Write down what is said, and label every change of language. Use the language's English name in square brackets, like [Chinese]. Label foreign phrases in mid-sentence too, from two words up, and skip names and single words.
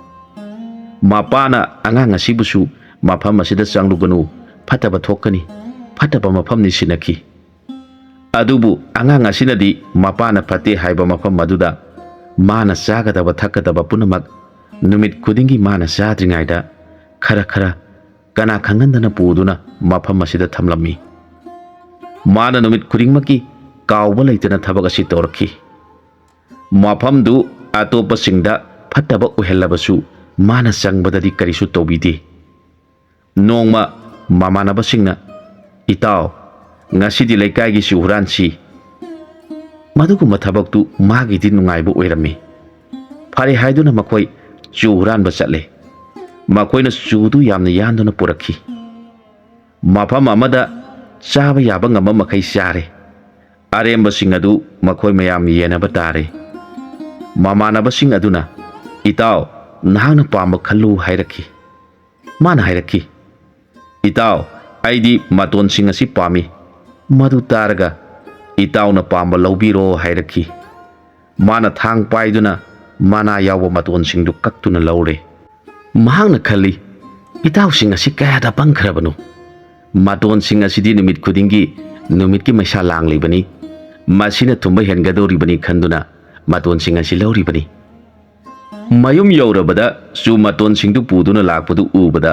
[Manipuri] मापाना अगांग असिबुसु मफम असिदा चंगलुगनु फतबा थोकनी फतबा मफमनि सिनखी अदुबु अगांग असिनदी मपाना फते हाइबा मफम अदुदा माना चागदबा थकदबा पुनमक नुमित खुदिंगी माना चाद्रिङाइदा खरा खरा कना खंगंदना पुदुना मफम असिदा थमलमी माना नुमित खुदिंगमकी काउबा लैतना थबक असि तौरखी मफमदु अतोपसिंगदा फतबा उहेल्लबसु माना चंगबददी करिसु तौबिदे नोंमा ममानबसिंगना इताव ngasi laikai gi suhuran si madugu mathabak tu magi di nungai bu oirami phare haiduna makoi suhuran ba chatle makoi na sudu yamna yanduna purakhi mafam amada chaba yaba ngama makai sare aremba sing adu makoi mayam yena ba tare mamana ba sing aduna itaw nahana pamba khallu hairakhi mana hairakhi itaw aidi maton sing asi pami मधु तारगा इताउना पांबा लौबीरो हाइरखी माना थांग पाइदुना माना यावो मतोन सिंगदु कक्तुना लौरे महांगना खल्ली इताउ सिंग असि कयादा पंखरबनु मतोन सिंग असिदि नुमित खुदिंगी नुमित की मैसा लांगलिबनी मासिना थुंबा हेनगदोरिबनी खंदुना मतोन सिंग असि लौरिबनी मयुम यौरबदा सु मतोन सिंगदु पुदुना लाकपदु उबदा